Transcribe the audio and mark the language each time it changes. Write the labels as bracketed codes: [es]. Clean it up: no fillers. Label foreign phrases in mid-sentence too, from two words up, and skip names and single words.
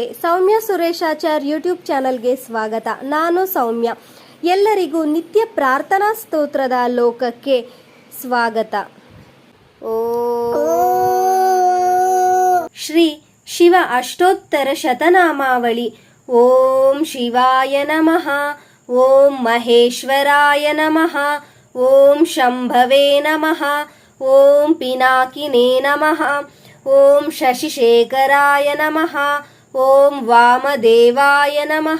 [kn] ಸೌಮ್ಯ ಸುರೇಶಾಚಾರ್ ಯೂಟ್ಯೂಬ್ ಚಾನಲ್ಗೆ ಸ್ವಾಗತ. ನಾನು ಸೌಮ್ಯ. ಎಲ್ಲರಿಗೂ ನಿತ್ಯ ಪ್ರಾರ್ಥನಾ ಸ್ತೋತ್ರದ ಲೋಕಕ್ಕೆ ಸ್ವಾಗತ. ಶ್ರೀ ಶಿವ ಅಷ್ಟೋತ್ತರ ಶತನಾಮಾವಳಿ. [sa] ಓಂ ಶಿವಾಯ ನಮಃ. ಓಂ ಮಹೇಶ್ವರಾಯ ನಮಃ. ಓಂ ಶಂಭವೇ ನಮಃ. ಓಂ ಪಿನಾಕಿನೇ ನಮಃ. ಓಂ ಶಶಿಶೇಖರಾಯ ನಮಃ. ಓಂ ವಾಮದೇವಾಯ ನಮಃ.